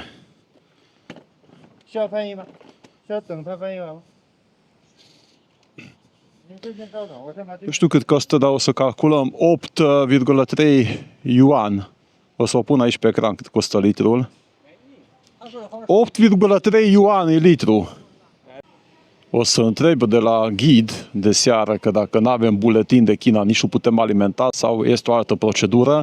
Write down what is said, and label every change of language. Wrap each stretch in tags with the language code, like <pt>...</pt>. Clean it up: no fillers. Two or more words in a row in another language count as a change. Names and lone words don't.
<zh>需要翻译吗？需要等他翻译完吗？您这边稍等，我先把这</zh> <ro>Nu știu cât costă, dar o să calculăm 8,3 yuan. O să o pun aici pe ecran cât costă litrul. 8,3 yuan e litru. O să întreb de la ghid de seară că dacă nu avem buletin de China, nici nu putem alimenta sau este o altă procedură.</ro>